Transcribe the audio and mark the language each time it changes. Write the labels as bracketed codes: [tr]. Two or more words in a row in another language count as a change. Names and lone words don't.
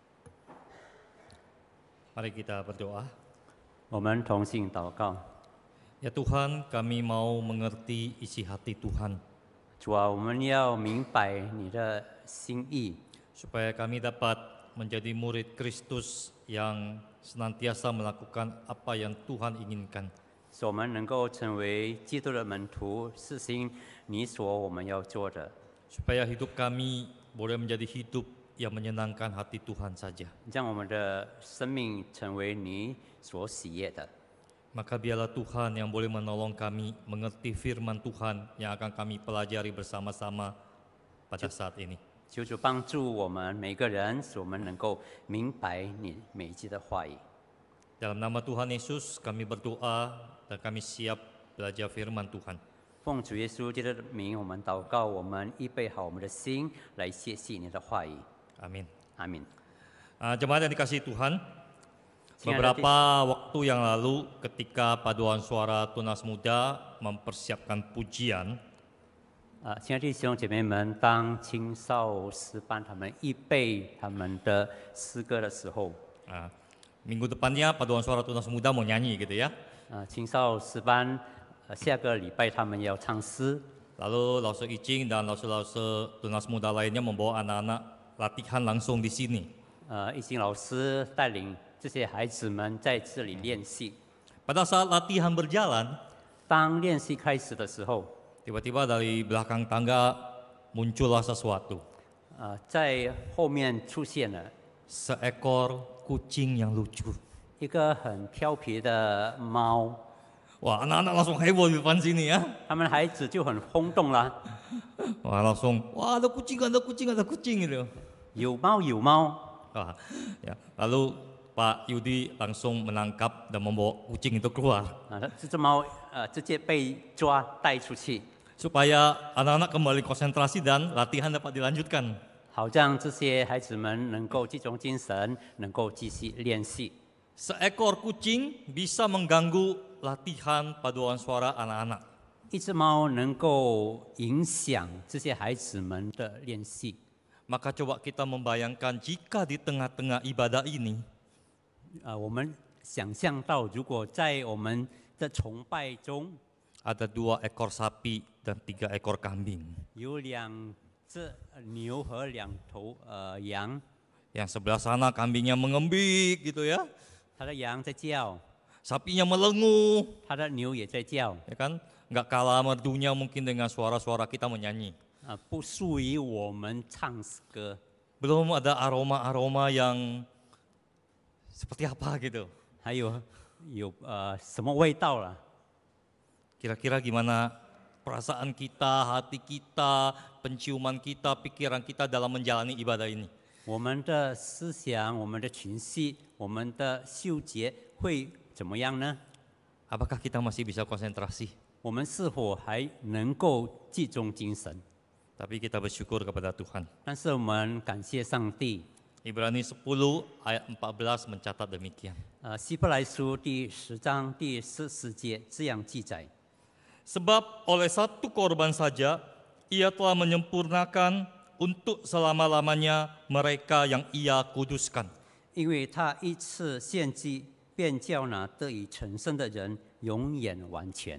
[id] Mari kita berdoa. [zh] 我们同心祷告， [id] Ya Tuhan, kami mau mengerti isi hati Tuhan, [zh] 主啊，我们要明白你的心意， [id] supaya kami dapat menjadi murid Kristus yang senantiasa melakukan apa yang Tuhan inginkan. [zh] 使我们能够成为基督的门徒，实行你所我们要做的， [id] Supaya hidup kami boleh menjadi hidup yang menyenangkan hati Tuhan saja. [zh] 让我们的生命成为你所喜悦的。 [id] Maka biarlah Tuhan yang boleh menolong kami mengerti firman Tuhan yang akan kami pelajari bersama-sama pada saat ini. [zh] 求主帮助我们每个人，使我们能够明白你每一句的话语。 [id] Dalam nama Tuhan Yesus kami berdoa dan kami siap belajar firman Tuhan. [zh] 奉主耶稣基督的名，我们祷告，我们预备好我们的心来学习你的话语。 [id] Amin. [zh] 阿明。 [id] Jemaat yang dikasihi Tuhan, Singkat beberapa waktu yang lalu ketika Paduan Suara Tunas Muda mempersiapkan pujian, [zh] 亲爱的弟兄姐妹们，当青少诗班他们预备他们的诗歌的时候， [id] minggu depannya Paduan Suara Tunas Muda mau nyanyi gitu ya. [zh] 青少诗班下个礼拜他们要唱诗， [id] Lalu Lause Icing dan Lause Tunas Muda lainnya membawa anak-anak latihan langsung di sini. [zh] 易经老师带领这些孩子们在这里练习。 [id] Pada saat latihan berjalan, [zh] 当练习开始的时候， [id] tiba-tiba dari belakang tangga muncullah sesuatu. [zh] 在后面出现了 [id] Seekor kucing yang lucu. [zh] 一个很调皮的猫， [id] Wah, anak-anak langsung heboh di depan sini ya. [zh] 他们孩子就很轰动了， [id] Wah, langsung, wah ada kucing, ada kucing, ada kucing gitu. [zh] 有猫有猫。 [id] Wah, ya. Lalu Pak Yudi langsung menangkap dan membawa kucing itu keluar. [zh] 这只猫直接被抓带出去， [id] Supaya anak-anak kembali konsentrasi dan latihan dapat dilanjutkan. [zh] 好让这些孩子们能够集中精神，能够继续练习。 [id] Seekor kucing bisa mengganggu latihan paduan suara anak-anak. [zh] 一只猫能够影响这些孩子们的练习。 [id] Maka coba kita membayangkan jika di tengah-tengah ibadah ini [zh] 我们想象到，如果在我们的崇拜中 [id] ada 2 ekor sapi dan 3 ekor kambing. [zh] 有2只牛和2头羊， [id] Yang sebelah sana kambingnya mengembik gitu ya. [zh] 它的羊在叫， [id] Sapinya melenguh, [zh] 它的牛也在叫， [id] ya kan? Nggak kalah merdunya mungkin dengan suara-suara kita menyanyi. [zh] 不输于我们唱歌。 [id] Belum ada aroma-aroma yang seperti apa gitu. [zh] 还有什么味道了？ [id] Kira-kira gimana perasaan kita, hati kita, penciuman kita, pikiran kita dalam menjalani ibadah ini? [zh] 我们的思想、我们的情绪、我们的嗅觉会怎么样呢？ [id] Apakah kita masih bisa konsentrasi? [zh] 我们是否还能够集中精神？ [id] Tapi kita bersyukur kepada Tuhan. [zh] 但是我们感谢上帝。 [id] Ibrani 10 ayat 14 mencatat demikian. [zh] 希伯来书第10章第14节这样记载。 [id] Sebab oleh satu korban saja, ia telah menyempurnakan untuk selama-lamanya mereka yang ia kuduskan. [zh] 因为他一次献祭，便叫那得以成圣的人永远完全。